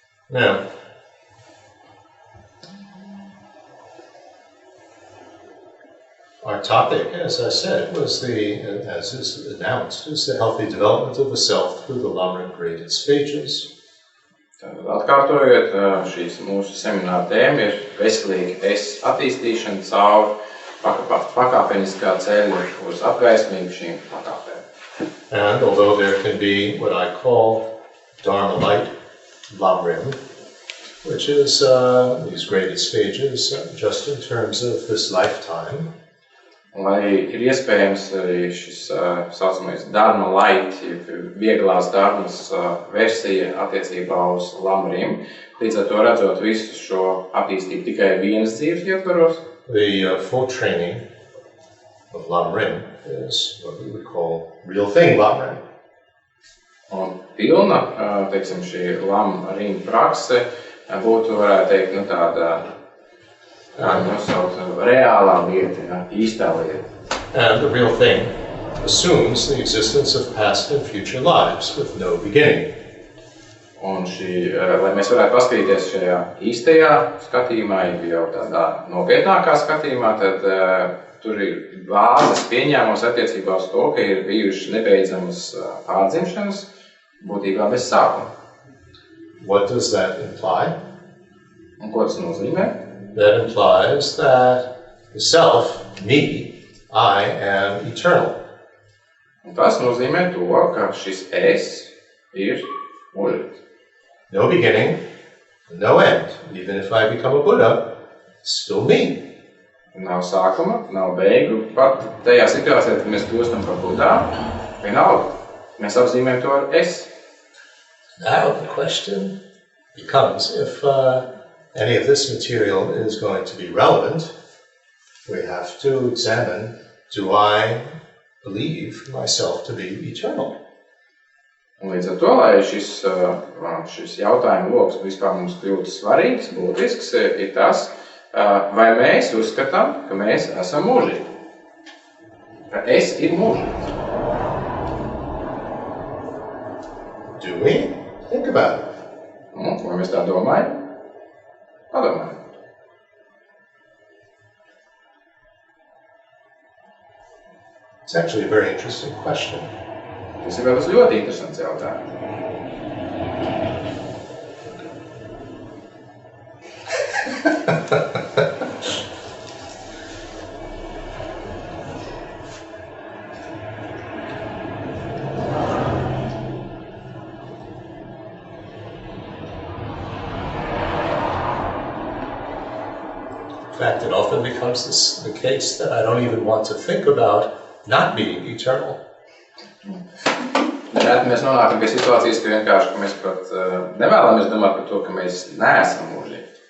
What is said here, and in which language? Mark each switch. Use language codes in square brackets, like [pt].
[en] Now, our topic, as I said, was as is announced, is the healthy development of the self through the Lamrim graded stages. [lv] Atkārtojot, šīs mūsu semināra tēma ir veselīga es attīstīšana caur pakāpeniskā ceļa uz apgaismību šīm pakāpēm. [en] And although there can be what I call Dharma light Lamrim, which is these graded stages just in terms of this lifetime, [lv] lai ir iespējams arī šis saucamais Dharma light, vieglās dharmas versija attiecībā uz Lamrim, līdz ar to redzot visu šo attīstību tikai vienas dzīves ietvaros. [en] The full training of Lamrim is what we would call real thing Lamrim. [lv] Un pilna, teiksim, šī Lamrim prakse būtu, varētu teikt, tāda reālā lieta, īstā lieta. [en] And the real thing assumes the existence of past and future lives with no beginning. [lv] Un lai mēs varētu paskatīties šajā īstajā skatījumā, jau tādā nopietnākā skatījumā, tad tur ir bāzes pieņēmums attiecībā uz to, ka ir bijušas nebeidzamas pārdzimšanas, būtībā bez sākuma. [en] What does that imply? [lv] Un ko tas nozīmē? [en] That implies that the self, me, I am eternal. [lv] Un tas nozīmē to, ka šis es ir mūžīgs. [en] No beginning, no end. Even if I become a Buddha, it's still me. [lv] Nav sākuma, nav beigu. Pat tajā situācijā, kad mēs kļūstam par Budā, vienalga. Mēs apzīmējam to ar es. [en] Now the question becomes, if any of this material is going to be relevant, we have to examine, do I believe myself to be eternal? [lv] Un līdz ar to, lai šis jautājumu loks vispār mums kļūtu svarīgs, būtisks, ir tas, vai mēs uzskatām, ka mēs esam mūžīgi. Ka es ir mūžīgs. [en] Do we? Think about it. [lv] Vai mēs tā domājam? Padomājam. [en] It's actually a very interesting question. [lv] Tas ir vēl ļoti interesants jautājums. [en] In fact, it often becomes the case that I don't even want to think about not being eternal. [lv] Nereti mēs nonākam pie situācijas, ka vienkārši ka mēs pat nevēlamies domāt par to, ka mēs neesam mūžīgi.